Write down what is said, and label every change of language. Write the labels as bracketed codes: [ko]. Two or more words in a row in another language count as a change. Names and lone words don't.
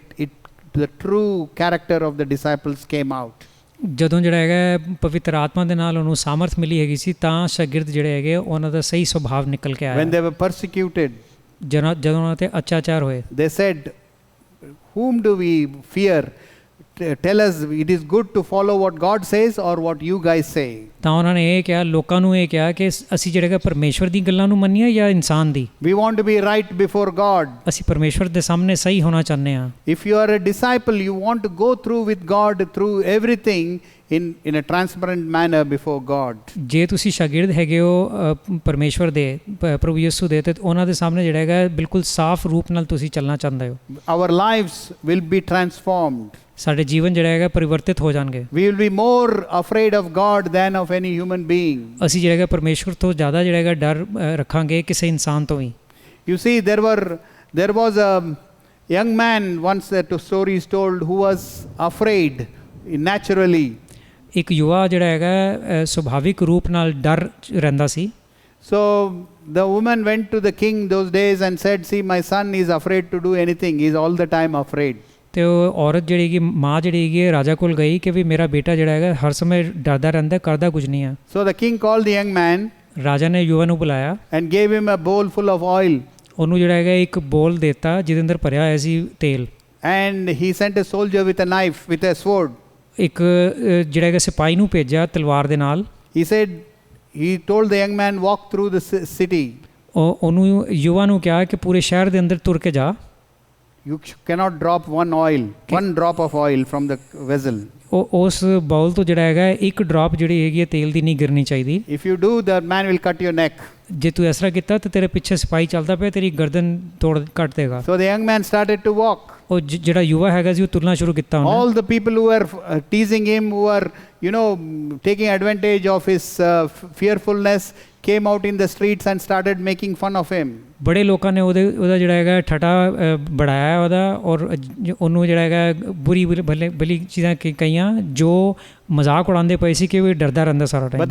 [en] The true character of the disciples came out. [pa] ਜਦੋਂ ਜਿਹੜਾ ਹੈਗਾ ਪਵਿੱਤਰ ਆਤਮਾ ਦੇ ਨਾਲ ਉਹਨੂੰ ਸਾਮਰਥ ਮਿਲੀ ਹੈਗੀ ਸੀ ਤਾਂ ਸ਼ਾਗਿਰਦ ਜਿਹੜੇ ਹੈਗੇ ਉਹਨਾਂ ਦਾ ਸਹੀ ਸੁਭਾਵ ਨਿਕਲ ਕੇ ਆਇਆ। [en] When they were persecuted, [pa] ਜਦੋਂ ਉਹਨਾਂ ਤੇ ਅਤਿਆਚਾਰ ਹੋਏ, [en] they said, whom do we fear? Tell us, it is good to follow what God says or what you guys say. [pa] ਤਾਂ ਉਹਨਾਂ ਨੇ ਇਹ ਕਿਹਾ, ਲੋਕਾਂ ਨੂੰ ਇਹ ਕਿਹਾ ਕਿ ਅਸੀਂ ਜਿਹੜਾ ਹੈਗਾ ਪਰਮੇਸ਼ਵਰ ਦੀ ਗੱਲਾਂ ਨੂੰ ਮੰਨੀਏ ਜਾਂ ਇਨਸਾਨ ਦੀ। [en] We want to be right before God. [pa] ਅਸੀਂ ਪਰਮੇਸ਼ਵਰ ਦੇ ਸਾਹਮਣੇ ਸਹੀ ਹੋਣਾ ਚਾਹੁੰਦੇ ਹਾਂ। [en] If you are a disciple, you want to go through with God through everything in a transparent manner before God. [pa] ਜੇ ਤੁਸੀਂ ਸ਼ਾਗਿਰਦ ਹੈਗੇ ਹੋ ਪਰਮੇਸ਼ਵਰ ਦੇ, ਪ੍ਰਭੂ ਯਿਸੂ ਦੇ, ਤੇ ਉਹਨਾਂ ਦੇ ਸਾਹਮਣੇ ਜਿਹੜਾ ਹੈਗਾ ਬਿਲਕੁਲ ਸਾਫ਼ ਰੂਪ ਨਾਲ ਤੁਸੀਂ ਚੱਲਣਾ ਚਾਹੁੰਦੇ ਹੋ। [en] Our lives will be transformed. [pa] ਸਾਡੇ ਜੀਵਨ ਜਿਹੜਾ ਹੈਗਾ ਪਰਿਵਰਤਿਤ ਹੋ ਜਾਣਗੇ। [en] We will be more afraid of God than of any human being. [pa] ਅਸੀਂ ਜਿਹੜਾ ਹੈਗਾ ਪਰਮੇਸ਼ਵਰ ਤੋਂ ਜ਼ਿਆਦਾ ਜਿਹੜਾ ਹੈਗਾ ਡਰ ਰੱਖਾਂਗੇ ਕਿਸੇ ਇਨਸਾਨ ਤੋਂ ਵੀ। [en] You see, there was a young man once, that story is told, who was afraid naturally. [pa] ਇੱਕ ਯੁਵਾ ਜਿਹੜਾ ਹੈਗਾ ਸੁਭਾਵਿਕ ਰੂਪ ਨਾਲ ਡਰ ਰਹਿੰਦਾ ਸੀ। [en] So the woman went to the king those days and said, see, my son is afraid to do anything. He is all the time afraid. [pa] ਤੇ ਉਹ ਔਰਤ ਜਿਹੜੀ ਹੈਗੀ, ਮਾਂ ਜਿਹੜੀ ਹੈਗੀ ਰਾਜਾ ਕੋਲ ਗਈ ਕਿ ਵੀ ਮੇਰਾ ਬੇਟਾ ਜਿਹੜਾ ਹੈਗਾ ਹਰ ਸਮੇਂ ਡਰਦਾ ਰਹਿੰਦਾ, ਕਰਦਾ ਕੁਝ ਨਹੀਂ ਹੈ। [en] So the king called the young man [pa] ਰਾਜਾ ਨੇ ਯੁਵਾ ਨੂੰ ਬੁਲਾਇਆ [en] and gave him a bowl full of oil. [pa] ਉਹਨੂੰ ਜਿਹੜਾ ਹੈਗਾ ਇੱਕ ਬੋਲ ਦਿੱਤਾ ਜਿਹਦੇ ਅੰਦਰ ਭਰਿਆ ਹੋਇਆ ਸੀ ਤੇਲ। [en] And he sent a soldier with a knife, with a sword. [pa] ਇੱਕ ਜਿਹੜਾ ਹੈਗਾ ਸਿਪਾਹੀ ਨੂੰ ਭੇਜਿਆ ਤਲਵਾਰ ਦੇ ਨਾਲ। [en] He said, he told the young man, walk through the city. [pa] ਉਹਨੂੰ ਯੁਵਾ ਨੂੰ ਕਿਹਾ ਕਿ ਪੂਰੇ ਸ਼ਹਿਰ ਦੇ ਅੰਦਰ ਤੁਰ ਕੇ ਜਾ। [en] You cannot drop one drop of oil from the vessel. [pa] ਉਸ ਬਾਉਲ ਤੋਂ ਜਿਹੜਾ ਹੈਗਾ ਇੱਕ ਡ੍ਰੌਪ ਜਿਹੜੀ ਹੈਗੀ ਹੈ ਤੇਲ ਦੀ ਨਹੀਂ ਗਿਰਨੀ ਚਾਹੀਦੀ। [en] If you do, the man will cut your neck. [pa] ਜੇ ਤੂੰ ਇਸ ਤਰ੍ਹਾਂ ਕੀਤਾ ਤਾਂ ਤੇਰੇ ਪਿੱਛੇ ਸਿਪਾਹੀ ਚੱਲਦਾ ਪਿਆ, ਤੇਰੀ ਗਰਦਨ ਕੱਟ ਦੇਗਾ। [en] So the young man started to walk. [pa] ਉਹ ਜਿਹੜਾ ਯੁਵਾ ਹੈਗਾ ਸੀ ਉਹ ਤੁਰਨਾ ਸ਼ੁਰੂ ਕੀਤਾ ਉਹਨੇ। [en] All the people who were teasing him, who were taking advantage of his fearfulness, came out in the streets and started making fun of him. [pa] ਬੜੇ ਲੋਕਾਂ ਨੇ ਉਹਦਾ ਜਿਹੜਾ ਹੈਗਾ ਠੱਠਾ ਬੜਾਇਆ ਉਹਦਾ, ਔਰ ਉਹਨੂੰ ਜਿਹੜਾ ਹੈਗਾ ਬੁਰੀ ਭਲੀ ਚੀਜ਼ਾਂ ਕਹੀਆਂ ਜੋ ਮਜ਼ਾਕ ਉਡਾਉਂਦੇ ਪਏ ਸੀ ਕਿ ਉਹ ਡਰਦਾ ਰਹਿੰਦਾ ਸਾਰਾ ਟਾਈਮ।